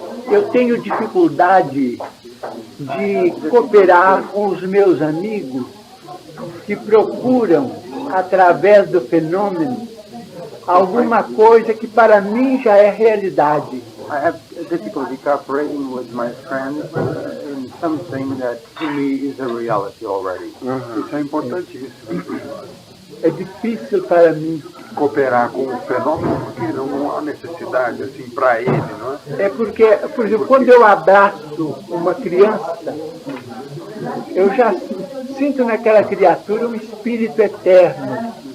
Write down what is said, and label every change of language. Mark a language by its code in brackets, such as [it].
[pt] Eu tenho dificuldade de cooperar com os meus amigos que procuram, através do fenômeno, alguma coisa que para mim já é realidade. [en] I have difficulty cooperating with my friends in something that to me is a reality already. [pt] Isso é importante, isso. É difícil para mim cooperar com o fenômeno porque não há necessidade assim para ele, não é? É porque, por exemplo, quando eu abraço uma criança, eu já sinto naquela criatura um espírito eterno.